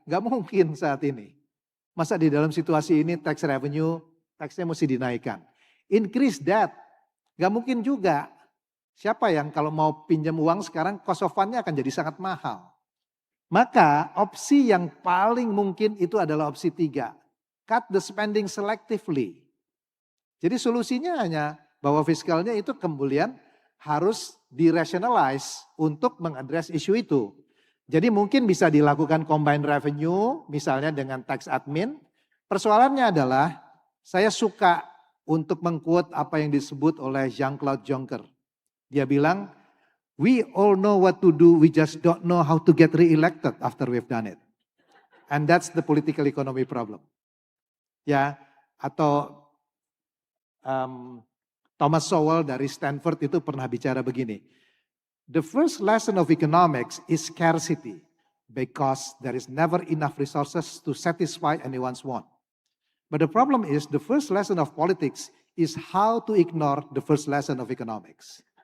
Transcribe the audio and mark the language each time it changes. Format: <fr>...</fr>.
<id>Nggak mungkin saat ini. Masa di dalam situasi ini tax revenue, taxnya mesti dinaikkan.</id> <en>Increase that.</en> <id>Nggak mungkin juga. Siapa yang kalau mau pinjam uang sekarang cost of fund-nya akan jadi sangat mahal. Maka opsi yang paling mungkin itu adalah opsi 3.</id> <en>Cut the spending selectively.</en> <id>Jadi solusinya hanya bahwa fiskalnya itu kemudian harus dirationalize untuk mengadres isu itu. Jadi mungkin bisa dilakukan combined revenue misalnya dengan tax admin. Persoalannya adalah saya suka untuk mengquote apa yang disebut oleh Jean-Claude Juncker. Dia bilang,</id> <en>we all know what to do, we just don't know how to get re-elected after we've done it. And that's the political economy problem.</en> <id>Ya, atau Thomas Sowell dari Stanford itu pernah bicara begini.</id> <en>The first lesson of economics is scarcity because there is never enough resources to satisfy anyone's want. But the problem is the first lesson of politics is how to ignore the first lesson of economics.</en>